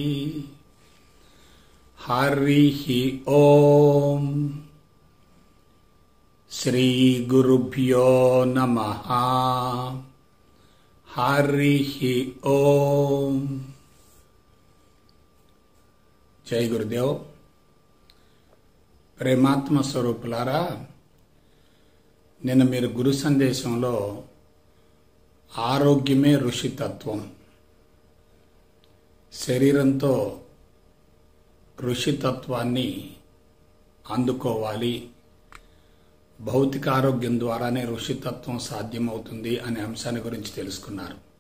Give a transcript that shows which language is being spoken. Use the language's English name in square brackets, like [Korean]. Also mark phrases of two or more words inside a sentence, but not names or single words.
[Sanskrit] हरिः ओम। श्री गुरुभ्यो नमः। हरिः ओम। जय गुरुदेव। [Telugu] ప్రేమాత్మ స్వరూపులారా, నిన్న మీరు గురు సందేశంలో ఆరోగ్యమే ఋషితత్వం, శరీరంతో ఋషితత్వాన్ని అందుకోవాలి, భౌతిక ఆరోగ్యం ద్వారానే ఋషితత్వం సాధ్యమవుతుంది అనే అంశాన్ని గురించి తెలుసుకున్నారు.